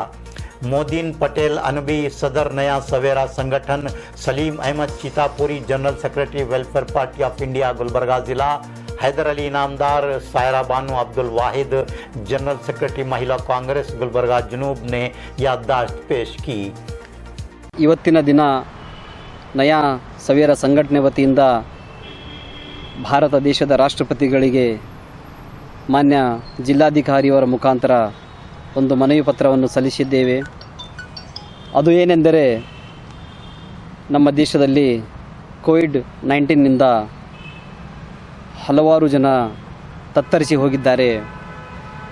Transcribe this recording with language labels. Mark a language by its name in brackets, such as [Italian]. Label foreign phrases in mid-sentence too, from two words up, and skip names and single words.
[Urdu] مودین پٹیل انبی صدر نیا سویرا سنگٹھن، سلیم احمد چیتاپوری جنرل سیکرٹری ویلفیئر پارٹی آف انڈیا گلبرگہ ضلع، حیدر علی انعامدار، سائرہ بانو عبدالواحد جنرل سیکرٹری مہیلا کانگریس گلبرگہ جنوب نے یادداشت پیش کی. [Kannada] ಇವತ್ತಿನ ದಿನ ನಯಾ ಸವೇರ ಸಂಘಟನೆ ವತಿಯಿಂದ ಭಾರತ ದೇಶದ ರಾಷ್ಟ್ರಪತಿಗಳಿಗೆ ಮಾನ್ಯ ಜಿಲ್ಲಾಧಿಕಾರಿಯವರ ಮುಖಾಂತರ ಒಂದು ಮನವಿ ಪತ್ರವನ್ನು ಸಲ್ಲಿಸಿದ್ದೇವೆ. ಅದು ಏನೆಂದರೆ ನಮ್ಮ ದೇಶದಲ್ಲಿ ಕೋವಿಡ್-19ನಿಂದ ಹಲವಾರು ಜನ ತತ್ತರಿಸಿ ಹೋಗಿದ್ದಾರೆ.